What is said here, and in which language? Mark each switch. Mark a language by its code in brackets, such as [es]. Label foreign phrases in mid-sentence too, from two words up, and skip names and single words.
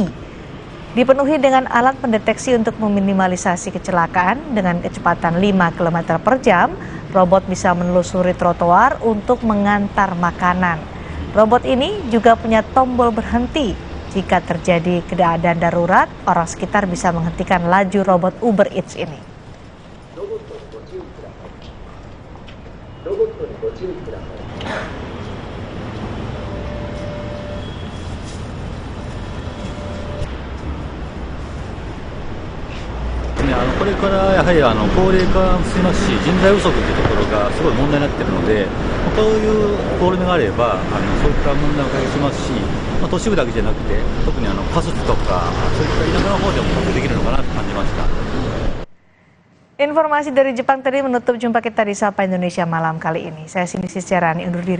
[id] Dipenuhi dengan alat pendeteksi untuk meminimalisasi kecelakaan dengan kecepatan 5 km per jam, robot bisa menelusuri trotoar untuk mengantar makanan. Robot ini juga punya tombol berhenti. Jika terjadi keadaan darurat, orang sekitar bisa menghentikan laju robot Uber Eats ini. [ja] これからやはり高齢化も進みますし、人材不足というところがすごい問題になっているので、こういう試みがあればそういった問題を解決しますし、都市部だけじゃなくて特に過疎地とかそういった田舎の方でも活用できるのかなと感じました。 [id] Informasi dari Jepang tadi menutup jumpa kita di Sapa Indonesia malam kali ini. Saya Cindy Ciarani undur diri.